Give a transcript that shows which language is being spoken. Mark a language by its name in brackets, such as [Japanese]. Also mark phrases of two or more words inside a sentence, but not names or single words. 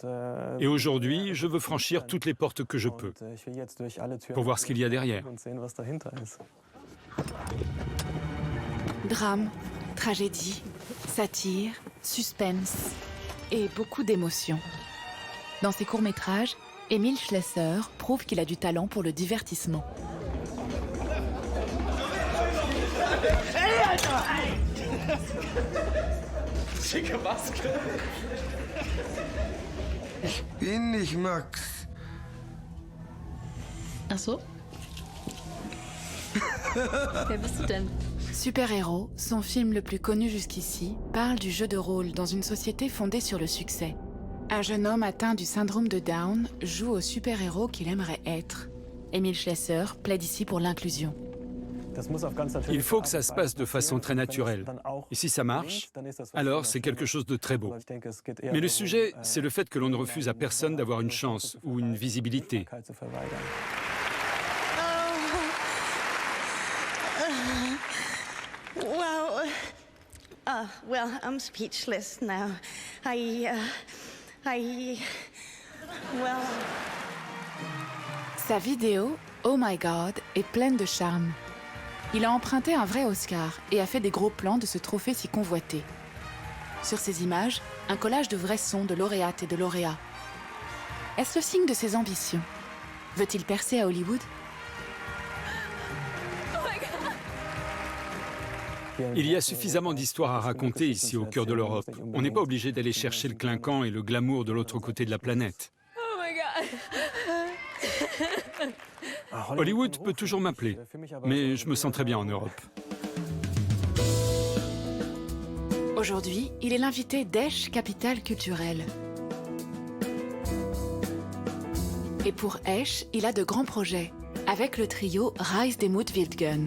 [French] Et aujourd'hui, je veux franchir toutes les portes que je peux, pour voir ce qu'il y a derrière. Drame, tragédie, satire, suspense et beaucoup d'émotions. Dans ses courts-métrages, Emil Schlesser prouve qu'il a du talent pour le divertissement. [German] Schicke Maske. Ich bin nicht Max. Ach so? Wer bist du denn? [French] Super-Héros, son film le plus connu jusqu'ici, parle du jeu de rôle dans une société fondée sur le succès. Un jeune homme atteint du syndrome de Down joue au super-héros qu'il aimerait être. Emil Schlesser plaide ici pour l'inclusion. Il faut que ça se passe de façon très naturelle. Et si ça marche, alors c'est quelque chose de très beau. Mais le sujet, c'est le fait que l'on ne refuse à personne d'avoir une chance ou une visibilité. [English] Well, I'm speechless now. Well... [French] Sa vidéo, Oh My God, est pleine de charme. Il a emprunté un vrai Oscar et a fait des gros plans de ce trophée si convoité. Sur ces images, un collage de vrais sons de lauréates et de lauréats. Est-ce le signe de ses ambitions? Veut-il percer à Hollywood? Il y a suffisamment d'histoires à raconter ici au cœur de l'Europe. On n'est pas obligé d'aller chercher le clinquant et le glamour de l'autre côté de la planète. [English] Oh my God. [French] Hollywood peut toujours m'appeler, mais je me sens très bien en Europe. Aujourd'hui, il est l'invité d'Esch Capitale Culturelle. Et pour Esch, il a de grands projets, avec le trio Reis des Wildgun.